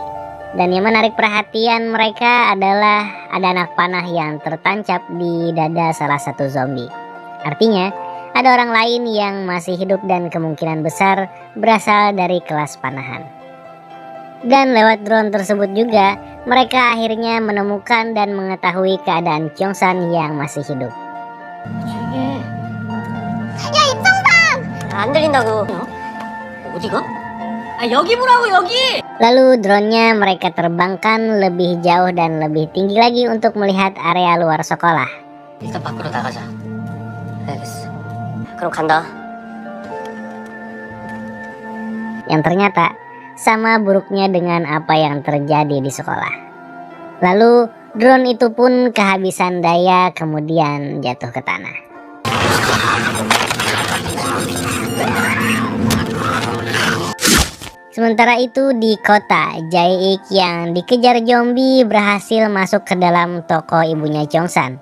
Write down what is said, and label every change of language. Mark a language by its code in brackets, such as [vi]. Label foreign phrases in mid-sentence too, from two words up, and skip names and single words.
[id] Dan yang menarik perhatian mereka adalah ada anak panah yang tertancap di dada salah satu zombie. Artinya, ada orang lain yang masih hidup dan kemungkinan besar berasal dari kelas panahan. Dan lewat drone tersebut juga, mereka akhirnya menemukan dan mengetahui keadaan Cheongsan yang masih hidup. [ko] 야, 입장방! 안 들린다고. 어디가? 아, 여기 보라고, 여기! [id] Lalu drone-nya mereka terbangkan lebih jauh dan lebih tinggi lagi untuk melihat area luar sekolah. [ko] 일단 밖으로 나가자. 알겠어. 그럼 간다. [id] Yang ternyata sama buruknya dengan apa yang terjadi di sekolah. Lalu drone itu pun kehabisan daya kemudian jatuh ke tanah. Sementara itu di kota, Jae-ik yang dikejar zombie berhasil masuk ke dalam toko ibunya Cheongsan.